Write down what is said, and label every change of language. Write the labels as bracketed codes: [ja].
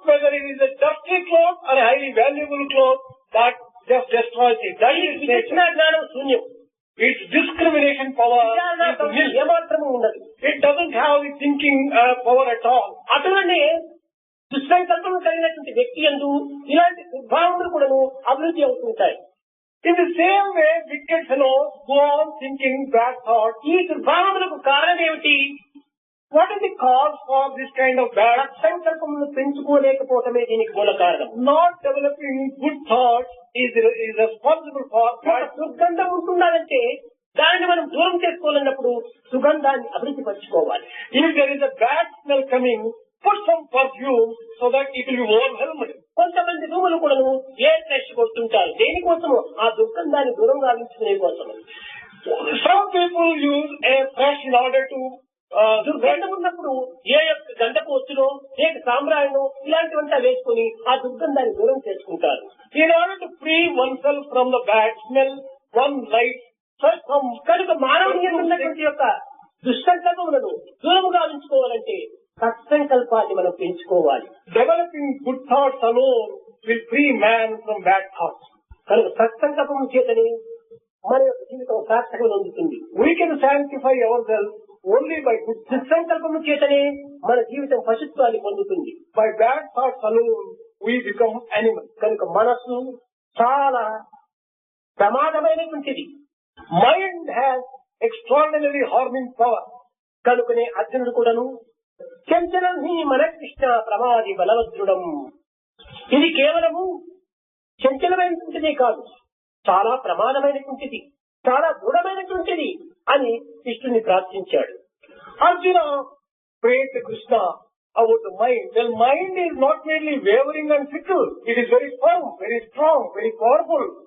[en] Whether it is a dusty cloth or a highly valuable cloth, that just destroys it. That is [te] విచక్షణ [en] nature. [te] జ్ఞానం శూన్యం. [en] Its discrimination power [te] విచారణ [en] is nil. [te] ఏమాత్రము ఉండదు. [en] It doesn't have the thinking power at all. [te] అటువనే దుస్సంకల్పం కలిగినటువంటి వ్యక్తి యందు ఇలాంటి దుర్భావములు కూడాను అభివృద్ధి అవుతుంటాయి. [en] In the same way, wicked fellows go on thinking bad thoughts. [te] ఈ దుర్భావములకు కారణం ఏమిటి? [en] What is the cause for this kind of bad? [te] సంకల్పములను పెంచుకోలేకపోవటమే దీనికి మూల కారణం. [en] Not developing good thoughts is responsible for [te] ఒక [en] bad. [te] దుర్గంధం ఉంటున్నదంటే దానిని మనం దూరం చేసుకోవాలన్నప్పుడు సుగంధాన్ని అభివృద్ధి పరచుకోవాలి. [en] If there is a bad smell coming, put some perfume so that it will be overwhelmed. [te] కొంతమంది రూములు కూడాను ఎయిర్ ఫ్రెష్ కొడుతుంటారు. దేనికోసము? ఆ దుర్గంధాన్ని దూరం గావించుకునే కోసము. [en] Some people use air fresh in order to [te] దుర్గంధం ఉన్నప్పుడు ఏ యొక్క గంధపు ఒత్తులో లేక సాంబ్రాణిలో ఇలాంటివంతా వేసుకుని ఆ దుర్గంధాన్ని దూరం చేసుకుంటారు. [en] in order to free oneself from the bad smell, one lights some. [te] కనుక మానవుని ఉన్నటువంటి యొక్క దుస్సంకల్పములను దూరము గావించుకోవాలంటే సత్సంకల్పాన్ని మనం పెంచుకోవాలి. [en] Developing good thoughts alone will free man from bad thoughts. [te] కనుక సత్సంకల్పం చేతనే మన యొక్క జీవితం సార్థకం పొందుతుంది. [en] We can sanctify ourselves only by good thoughts. [te] దుస్సంకల్పం చేతనే మన జీవితం పశుత్వాన్ని పొందుతుంది. [en] By bad thoughts alone, we become animals. [te] కనుక మనస్సు చాలా ప్రమాదమైనటువంటిది. [en] Mind has extraordinary harming power. [te] కనుకనే అర్జునుడు కూడాను [sa] చంచలం హి మన కృష్ణ ప్రమాది బలవద్రుడం. [te] ఇది కేవలము చంచలమైనటువంటిదే కాదు, చాలా ప్రమాదమైనటువంటిది, చాలా దృఢమైనటువంటిది అని కృష్ణుని ప్రార్థించాడు. [en] Arjuna prayed to Krishna about the mind. Well, mind is not merely wavering and fickle. It is very firm, very strong, very powerful.